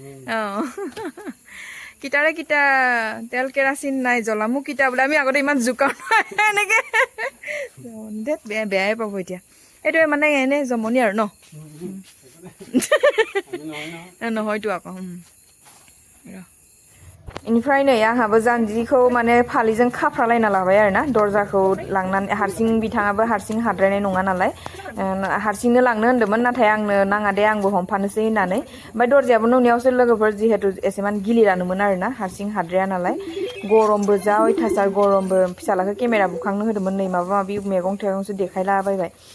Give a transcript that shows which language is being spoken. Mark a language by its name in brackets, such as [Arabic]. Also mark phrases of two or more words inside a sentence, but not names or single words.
[Assamese] কিটাৰে কিটা তেল কেৰাচিন নাই জ্বলামো কিটা বোলে আমি আগতে ইমান জোকাও এনেকৈ বেয়াই পাব এতিয়া এইটোৱে মানে এনে জমনি আৰু ন নহয়তো আকৌ [Bodo] बेनिफ्राय नै आंहाबो जानजिखौ माने फालिजों खाफ्रालायना लाबाय आरोना दरजाखौ लांनानै हारसिं बिथाङाबो हारसिं हाद्रायनाय नङा नालाय हारसिंनो लांनो होन्दोंमोन नाथाय आंनो नाङा दे आंबो हमफानोसै होननानै ओमफ्राय दरजायाबो न'नियावसो लोगोफोर जिहेतु एसेमान गिलिरानोमोन आरोना हारसिं हाद्राया नालाय गरमबो जा अयथासार गरमबो फिसालाखौ केमेरा बुखांनो होदोंमोन नै माबा माबि मैगं थाइगंसो देखायलाबायबाय